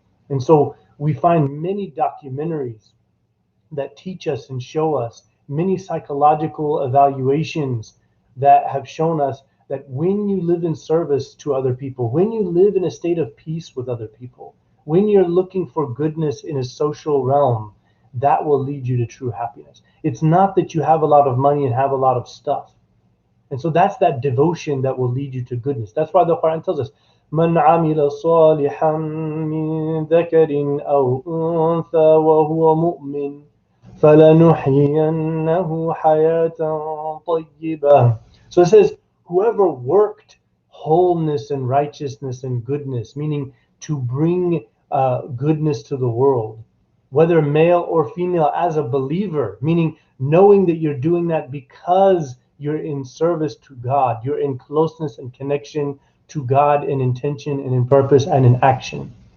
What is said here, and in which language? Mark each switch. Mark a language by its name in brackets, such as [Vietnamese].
[English] And so we find many documentaries that teach us and show us, many psychological evaluations that have shown us that when you live in service to other people, when you live in a state of peace with other people, when you're looking for goodness in a social realm, that will lead you to true happiness. It's not that you have a lot of money and have a lot of stuff. And so that's that devotion that will lead you to goodness. That's why the Quran tells us, [Arabic] من عمل صالحا من ذكر أو أنثى وهو مؤمن فلنحيينه حياة طيبة. [English] So it says, whoever worked wholeness and righteousness and goodness, meaning to bring goodness to the world, whether male or female, as a believer, meaning knowing that you're doing that because you're in service to God, you're in closeness and connection to God in intention and in purpose and in action.